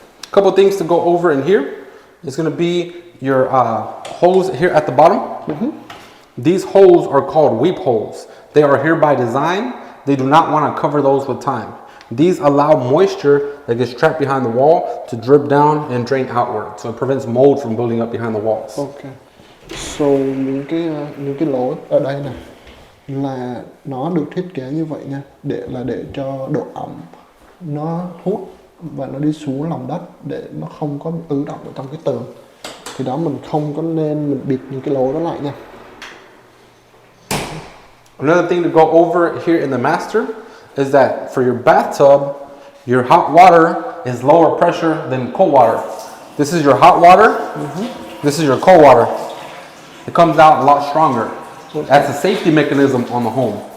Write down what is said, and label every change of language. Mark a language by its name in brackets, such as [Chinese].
[English] Couple things to go over in here. It's going to be your hose here at the bottom. These holes are called weep holes. They are here by design. They do not want to cover those with time. These allow moisture that gets trapped behind the wall to drip down and drain outward. So it prevents mold from building up behind the walls. Okay. [Vietnamese] So những cái lỗ ở đây này là nó được thiết kế như vậy nha, để cho độ ẩm nó hút và nó đi xuống lòng đất để nó không có ứ động ở trong cái tường. Thì đó mình không có nên mình bịt những cái lỗ đó lại nha. [English] Another thing to go over here in the master is that for your bathtub, your hot water is lower pressure than cold water. This is your hot water. This is your cold water. It comes out a lot stronger. That's a safety mechanism on the home.